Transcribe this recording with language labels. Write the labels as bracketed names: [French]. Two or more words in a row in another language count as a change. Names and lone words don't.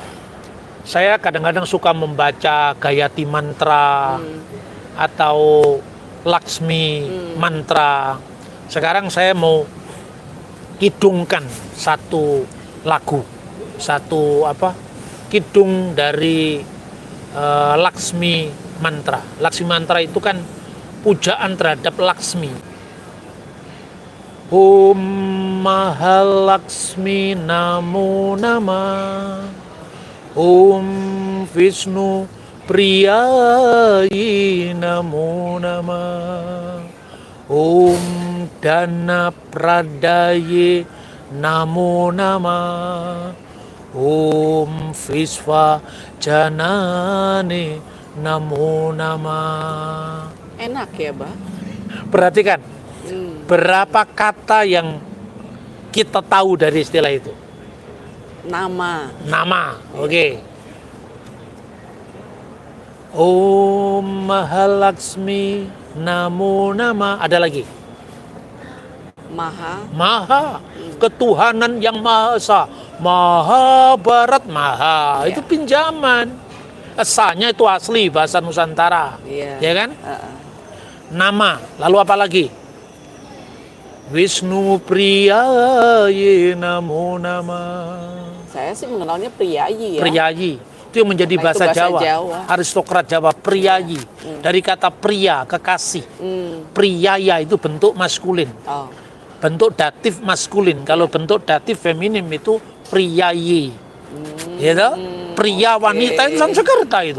[Indonesian] Saya kadang-kadang suka membaca Gayatri Mantra atau Laksmi Mantra. Sekarang saya mau kidungkan satu lagu, kidung dari Laksmi Mantra. Laksmi Mantra itu kan pujaan terhadap Laksmi. [Sanskrit] Om Mahalaksmi Namo Nama, Om Vishnu Priyayi Namo Namah. Om Dana Pradaye Namo Namah. Om Visva Janane Namo Namah. [Indonesian] Enak ya, Bah? Perhatikan, berapa kata yang kita tahu dari istilah itu? Nama. Nama, oke. [Sanskrit] Om Mahalaksmi Namo Nama. [Indonesian] Ada lagi? Maha. Maha, ketuhanan yang Maha Esa. Maha Barat, Maha. Ya. Itu pinjaman. Esanya itu asli bahasa Nusantara. Iya. Ya kan? Nama, lalu apa lagi? [Sanskrit] Wisnu Priyayi Namo Namah. [Indonesian] Saya sih mengenalnya Priyayi ya. Priyayi itu yang menjadi Karena bahasa, itu bahasa Jawa. Jawa. Aristokrat Jawa, Priyayi. Dari kata pria, kekasih. Priyaya itu bentuk maskulin, Oh. bentuk datif maskulin. Kalau bentuk datif feminim itu Priyayi. Gitu? Pria wanita itu Sanskerta itu.